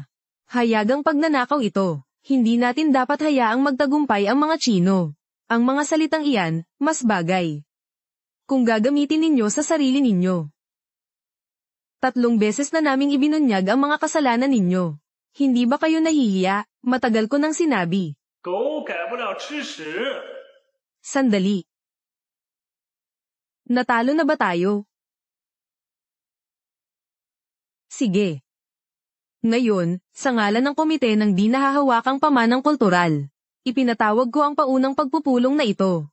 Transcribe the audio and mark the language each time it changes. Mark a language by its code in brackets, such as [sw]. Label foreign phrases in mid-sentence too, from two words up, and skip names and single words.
[tl] Hayagang pagnanakaw ito. Hindi natin dapat hayaang magtagumpay ang mga Chino. Ang mga salitang iyan, mas bagay. Kung gagamitin ninyo sa sarili ninyo. 3 beses na naming ibinunyag ang mga kasalanan ninyo. Hindi ba kayo nahihiya? Matagal ko nang sinabi. [zh] 狗改不了吃屎。 [tl] Sandali. Natalo na ba tayo? Sige. Ngayon, sa ngalan ng komite ng di nahahawakang pamanang kultural, ipinatawag ko ang paunang pagpupulong na ito.